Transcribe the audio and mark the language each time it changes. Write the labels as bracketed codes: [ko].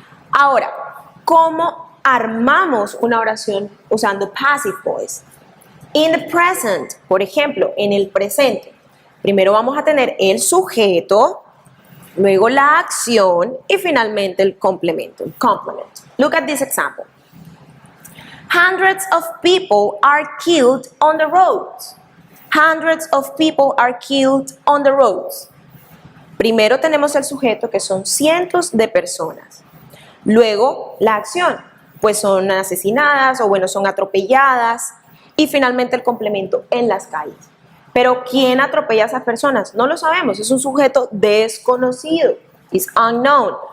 [es] Ahora, ¿cómo armamos una oración usando passive voice? [en] In the present, [es] por ejemplo, en el presente, primero vamos a tener el sujeto, luego la acción y finalmente el complemento, el complement. [en] Look at this example. Hundreds of people are killed on the roads. Hundreds of people are killed on the roads. [es] Primero tenemos el sujeto, que son cientos de personas. Luego la acción, pues son asesinadas o bueno, son atropelladas. Y finalmente el complemento, en las calles. Pero ¿quién atropella a esas personas? No lo sabemos, es un sujeto desconocido. [en] Is unknown.